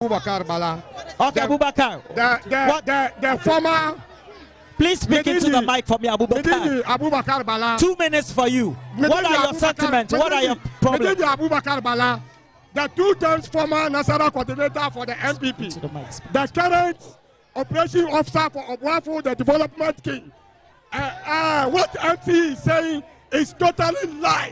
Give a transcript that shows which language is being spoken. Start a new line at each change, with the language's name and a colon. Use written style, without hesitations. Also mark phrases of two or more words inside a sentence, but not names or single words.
English: Abubakar Bala. Okay, Abubakar. The former. Please speak into the mic for me, Abubakar. Abubakar Bala. 2 minutes for you. What are your sentiments? What are your problems? Abubakar Bala, the 2 times former national coordinator for the MPP, the current operation officer for Obuafo, the development king. What MC is saying is totally lie.